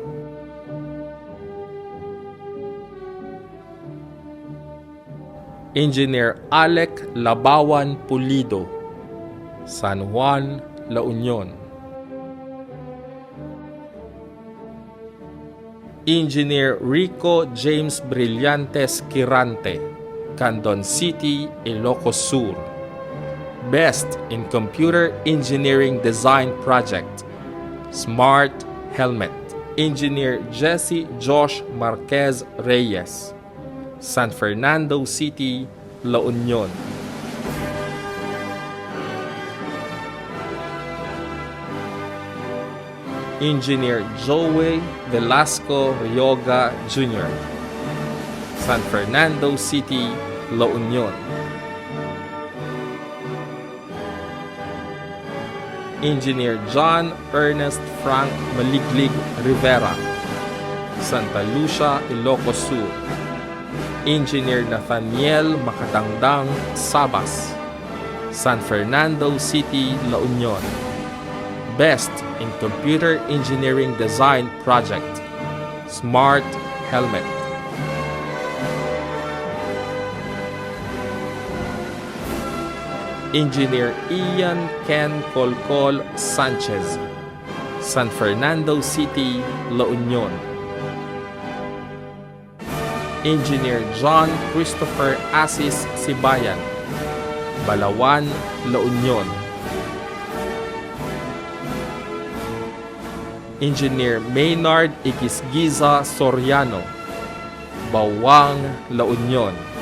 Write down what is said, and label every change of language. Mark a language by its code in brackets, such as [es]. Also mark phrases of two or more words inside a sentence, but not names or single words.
[en] Engineer Alec Labawan Pulido, San Juan, La Union. Engineer Rico James Brillantes Quirante, Candon City, Ilocos Sur. Best in Computer Engineering Design Project, Smart Helmet. Engineer Jesse Josh Marquez Reyes, San Fernando City, La Union. Engineer Joey Velasco Rioga Jr., San Fernando City, La Union. Engineer John Ernest Frank Maliglig Rivera, Santa Lucia, Ilocos Sur. Engineer Nathaniel Makadangdang Sabas, San Fernando City, La Union. Best in Computer Engineering Design Project, Smart Helmet. Engineer Ian Ken Colcol Sanchez, San Fernando City, La Union. Engineer John Christopher Asis Sibayan, Balawan, La Union. Engineer Maynard Igisgiza Soriano, Bawang, La Union.